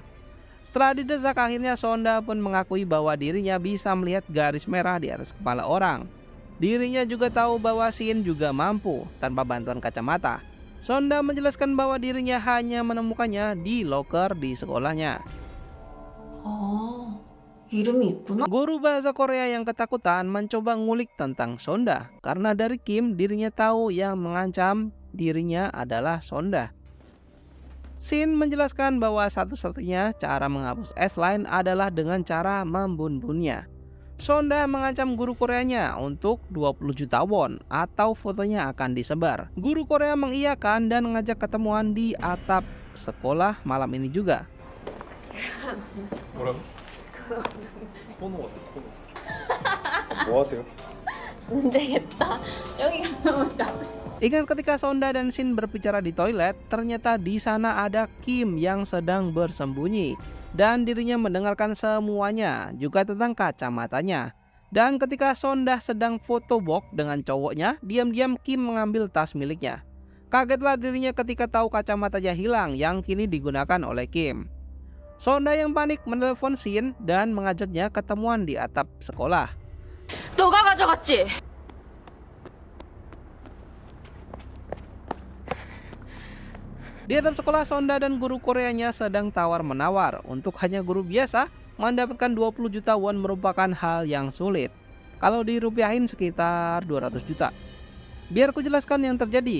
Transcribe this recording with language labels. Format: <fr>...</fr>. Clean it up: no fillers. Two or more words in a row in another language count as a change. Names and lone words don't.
<id>Setelah didesak, akhirnya Sonda pun mengakui bahwa dirinya bisa melihat garis merah di atas kepala orang. Dirinya juga tahu bahwa Shin juga mampu tanpa bantuan kacamata. Sonda menjelaskan bahwa dirinya hanya menemukannya di loker di sekolahnya.</id> <ko>이름이 있구나.</ko> <id>Guru bahasa Korea yang ketakutan mencoba ngulik tentang Sonda karena dari Kim dirinya tahu yang mengancam dirinya adalah Sonda. Shin menjelaskan bahwa satu-satunya cara menghapus S-Line adalah dengan cara membun-bunnya. Sonda mengancam guru Koreanya untuk 20 juta won atau fotonya akan disebar. Guru Korea mengiyakan dan mengajak ketemuan di atap sekolah malam ini juga.</id> <ko>뭐 하세요? 안 되겠다. 여기 가면 나.</ko> <id>Ingat ketika Sonda dan Shin berbicara di toilet, ternyata di sana ada Kim yang sedang bersembunyi dan dirinya mendengarkan semuanya, juga tentang kacamatanya. Dan ketika Sonda sedang photobok dengan cowoknya, diam-diam Kim mengambil tas miliknya. Kagetlah dirinya ketika tahu kacamatanya hilang yang kini digunakan oleh Kim. Sonda yang panik menelpon Shin dan mengajaknya ketemuan di atap sekolah.</id> <ko>너가 가져갔지?</ko> <id>Di atap sekolah, Sonda dan guru Koreanya sedang tawar-menawar. Untuk hanya guru biasa, mendapatkan 20 juta won merupakan hal yang sulit. Kalau dirupiahin sekitar 200 juta. Biar ku jelaskan yang terjadi.</id>